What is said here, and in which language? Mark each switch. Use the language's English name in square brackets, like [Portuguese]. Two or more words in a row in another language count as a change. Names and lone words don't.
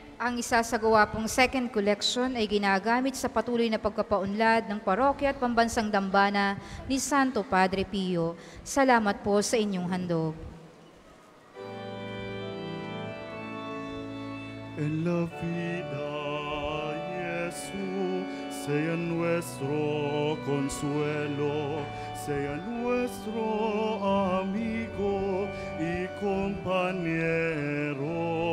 [Filipino] Ang isasagawa pong [English] second collection [Filipino] ay ginagamit sa patuloy na pagpapaunlad ng parokya at pambansang dambana ni Santo Padre Pio. Salamat po sa inyong handog. [Spanish] En la vida, Jesús, sea nuestro consuelo, sea nuestro amigo y compañero.